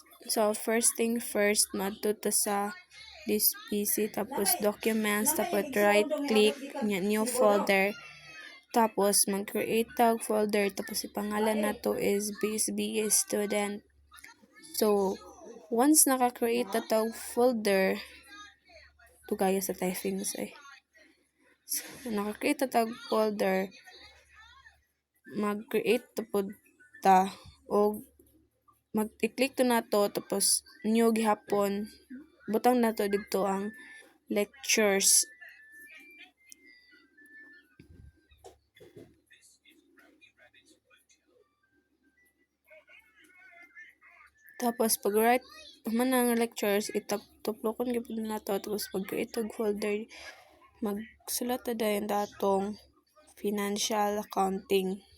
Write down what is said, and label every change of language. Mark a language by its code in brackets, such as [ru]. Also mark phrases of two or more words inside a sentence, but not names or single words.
[en] So, first thing first, [ceb] madto ta sa [en] this PC, [ceb] tapos documents, tapos [en] right click, new folder, [ceb] tapos mag-create tag folder, tapos ipangalan na to is [en] BSB student. [ceb] So, once naka-create na tag folder, to gaya sa typing say. So, naka-create na tag folder, mag-create to pod ta, o mag-click to na to, tapos new gihapon, butang na to dito ang lectures. Tapos pag write man ang lectures, tuplokon gyud na to, tapos pag create og folder, magsulat ta dayon datong [en] financial accounting.